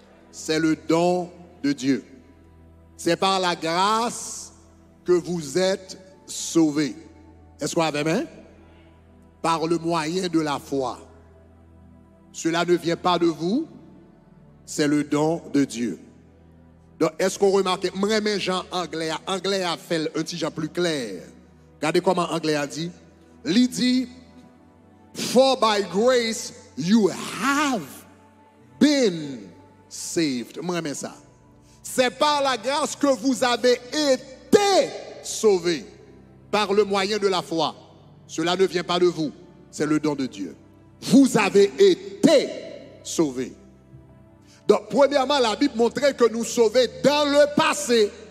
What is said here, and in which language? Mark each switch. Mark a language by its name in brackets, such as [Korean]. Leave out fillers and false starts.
[French] C'est le don de Dieu. C'est par la grâce que vous êtes sauvés. Est-ce qu'on a même? Par le moyen de la foi. Cela ne vient pas de vous, c'est le don de Dieu. Donc, est-ce qu'on remarque, moi, Jean anglais a fait un petit genre plus clair. Regardez comment anglais a dit. Il dit, [English] for by grace you have been saved. [French] Moi, j'aime ça. C'est par la grâce que vous avez été sauvés par le moyen de la foi. Cela ne vient pas de vous, c'est le don de Dieu. Vous avez été sauvés. Donc, premièrement, la Bible montrait que nous sauvés dans le passé.